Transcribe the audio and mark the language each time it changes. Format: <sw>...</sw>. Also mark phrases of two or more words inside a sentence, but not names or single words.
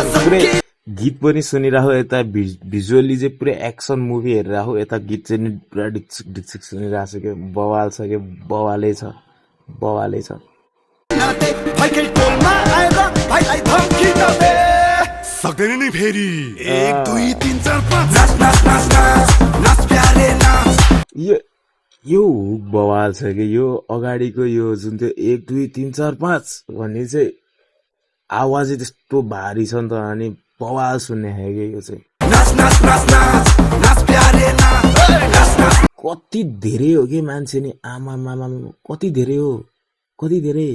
<ne>पुरै गीत पनि सुनिरहेको यता भिजुअली चाहिँ पुरै एक्सन मुभी हेरिरहेको यता गीत चाहिँ नि पुरा डिक्सिक डिक्सिक सुनिरहेको छ क्या बवाल छ क्या बवालै छ बवालै छ सक्दैन नि फेरि 1 2 3 4 5</ne> <hi>नाच नाच नाच नाच नाच प्यारे नाच</hi> <ne>यो हुक बवाल छ कि यो अगाडिको यो जुन त्यो 1 2 3 4 5 भन्ने चाहिँ आवाजै त्यस्तो भारी छ नि त अनि बवाल सुन्ने है कि यो चाहिँ</ne> <hi>नाच नाच नाच नाच नाच प्यारे नाच नाच नाच</hi> <ne>कति धेरै हो कि मान्छे नि आमा मामा कति धेरै हो कति धेरै</ne>